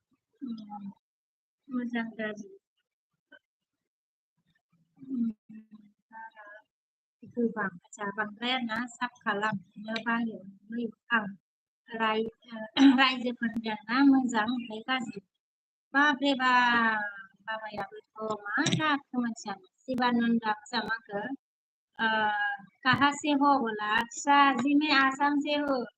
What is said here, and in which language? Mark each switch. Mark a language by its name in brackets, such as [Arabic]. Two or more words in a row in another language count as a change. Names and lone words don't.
[Bodo] मोजां गाज्रि गोबां बांद्राय आरोना साब खालामनो बायो आं रायजोफोर होनदों ना मोजां ओमफ्राय गाज्रि बाब्रे बाबायाबोथ' मा जाखो मानसिया शिवानन्दा जामाखो [Hindi] कहाँ से हो बोला अच्छा जी मैं आसाम से हूँ